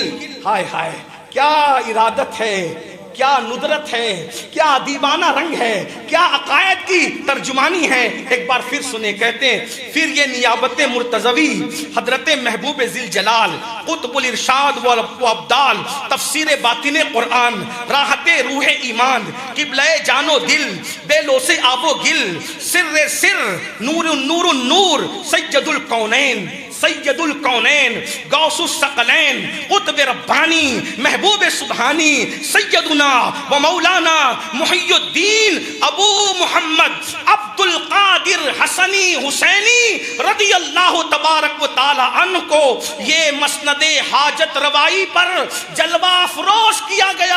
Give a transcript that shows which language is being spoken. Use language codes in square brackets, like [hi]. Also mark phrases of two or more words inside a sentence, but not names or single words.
[ur] ہائے ہائے کیا ارادت ہے، کیا ندرت ہے، کیا ادیبانہ رنگ ہے، کیا عقائد کی ترجمانی ہے۔ ایک بار پھر سنیں، کہتے ہیں پھر یہ نیابت مرتضوی حضرت محبوب ذوالجلال قطب الارشاد و ابدال تفسیر باطن قرآن، راحت روح ایمان، قبلہ جان و دل، بے لو سے آب و گل، سر سر، نور نور نور، سید الکونین غوث الثقلین قطب ربانی محبوب سبحانی سیدنا و مولانا محی الدین ابو محمد عبد القادر حسنی حسینی [ar] رضی اللہ تبارک و تعالی عنہ [ur] کو یہ مسند حاجت روائی پر جلوہ افروز کیا گیا۔